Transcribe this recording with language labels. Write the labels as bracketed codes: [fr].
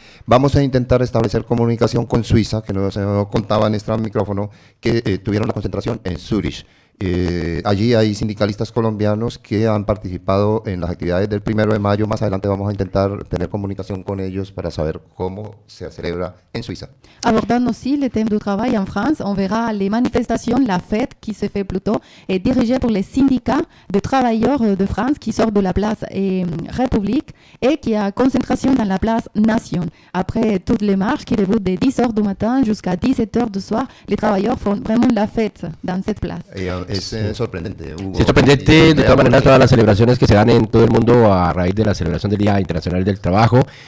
[es] Vamos a intentar establecer comunicación con Suiza, que nos contaba en este micrófono, que tuvieron la concentración en Zurich. Allí hay sindicalistas colombianos que han participado en las actividades del 1 de mayo. Más adelante vamos a intentar tener comunicación con ellos para saber cómo se celebra en Suiza. [fr] Abordant aussi le thème du travail en France, on verra les manifestations, la fête qui se fait plutôt, est dirigée pour les syndicats de travailleurs de France qui sortent de la place République et qui a concentration dans la place Nation. Après toutes les marches qui débutent de 10h du matin jusqu'à 17h du soir, les travailleurs font vraiment la fête dans cette place. [es] Es sorprendente, Hugo. Sí, es sorprendente, de todas maneras, todas las celebraciones que se dan en todo el mundo a raíz de la celebración del Día Internacional del Trabajo.